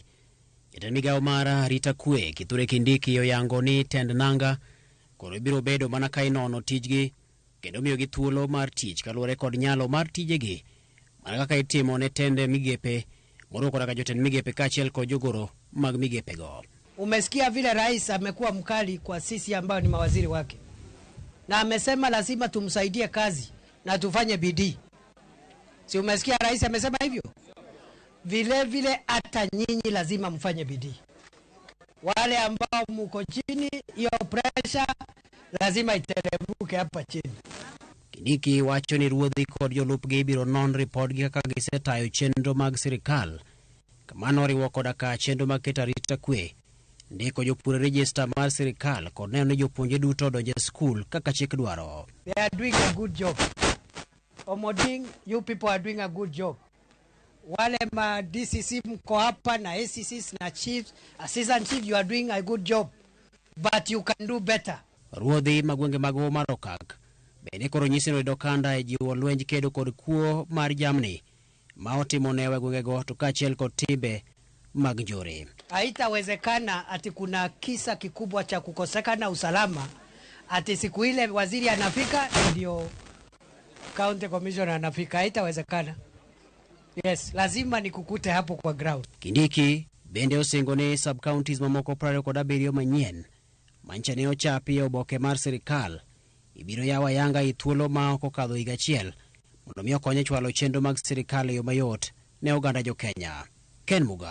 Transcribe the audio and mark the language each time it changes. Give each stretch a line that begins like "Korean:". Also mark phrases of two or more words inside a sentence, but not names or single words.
Luo (Kenya and Tanzania): Jatend migao mar arita kwe Kithure Kindiki oyango ni tend nanga koro ibiro bedo mana ka inono tijgi kendo miyogi thuolo mar tich kaluwore kod nyalo mar tijegi mana kaka itimo ne tende migepe moroko daga jotend migepe kaachiel kod jogoro mag migepego.
Swahili: Umesikia vile rais amekuwa mkali kwa sisi ambao ni mawaziri wake, na amesema lazima tumsaidie kazi na tufanye bidii. Si umesikia rais amesema hivyo? Vile vile hata nyinyi lazima mfanye bidii. Wale ambao mko chini, hiyo pressure lazima iteremke hapa chini.
Luo (Kenya and Tanzania): Kindiki wacho ni ruodhi kod jolupgi ibiro non report gi kaka gisetayo chenro mag sirikal. Kamano riwo koda ka chenro mag keto arita kwe, ndiko jopur register mar sirikal kod neno ni jopuonje duto donjo skul kaka chik dwaro.
English: They are doing a good job. Omoding, you people are doing a good job.
Swahili: Wale ma DCC mko hapa na ACCs na chiefs,
English: assistant chief, you are doing a good job. But you can do better.
Luo (Kenya and Tanzania): Ruodhi magwenge mago marokak bende koro nyisi no dokanda e jiwo lwenj kedo kod kuo mar jamni ma otimo ne gwengego to kaachiel kod timbe mag njore.
Swahili: Haitawezekana ati kuna kisa kikubwa cha kukosekana usalama ati siku ile waziri anafika ndio county commissioner anafika. Haitawezekana. Yes, lazima nikukute hapo kwa ground.
Luo (Kenya and Tanzania): Kindiki bende osingo ne sub counties mamoko 27 manyien manchane ochapi oboke mar sirikal ibiro yawa yanga ithuolo ma okokadho higa achiel mondo mi okonye chwalo chenro mag sirikal yo mayot ne oganda jo Kenya.